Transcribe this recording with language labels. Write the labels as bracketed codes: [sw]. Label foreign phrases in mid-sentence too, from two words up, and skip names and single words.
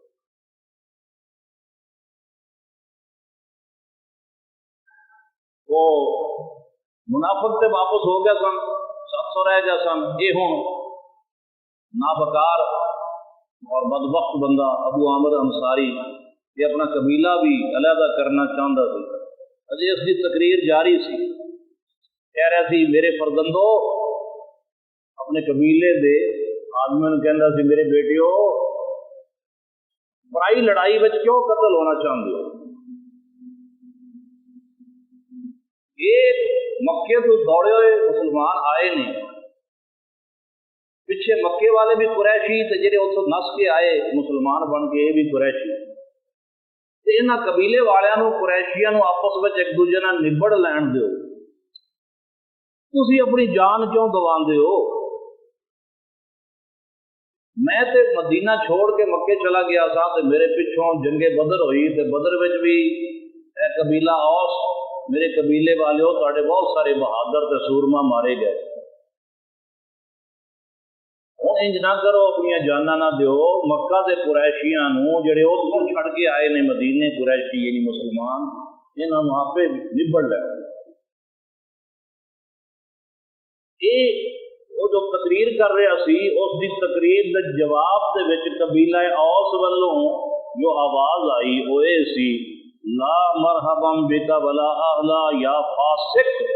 [pa] وہ منافق سے واپس ہو گیا سن، 700 رہ گیا سن، یہ ہوں نابکار اور بدبخت بندہ ابو عامر انصاری یہ اپنا قبیلہ بھی علیحدہ کرنا چاہتا سی، اجے اس کی تقریر جاری سی، کہہ رہا سی میرے فرزندو اپنے قبیلے دے آدمی کہندا سی میرے بیٹیو برائی لڑائی وچ کیوں قتل ہونا چاہتے ہو، یہ مکے تو دوڑے ہوئے مسلمان آئے نے، پیچھے مکے والے بھی قریشی تے جڑے اتوں نس کے آئے مسلمان بن کے یہ بھی قریشی، تے انہاں قبیلے والوں قریشیاں آپس میں ایک دوجے نال نبڑ لین دیو، تسی اپنی جان کیوں گواندے ہو؟ میں تے مدینہ چھوڑ کے مکے چلا گیا تھا تے میرے پچھوں جنگ بدر ہوئی تے بدر وچ بھی اے قبیلہ اوس میرے قبیلے والے ہو تواڈے بہت سارے بہادر تے سورما مارے گئے، ہوں انج نہ کرو، اپنی جانا نہ دیو مکہ دے قریشیاں نو جڑے اتوں چھڑ کے آئے نے مدینے، قریشی یعنی مسلمان، انہاں نوں آپے نبڑ لے۔ یہ وہ جو تقریر کر رہا سی، اس دی تقریر دے جواب دے وچ قبیلہ اوس والوں جو آواز آئی وہ یہ سی، [ar] لا مرحبا بک ولا اہلا یا فاسق۔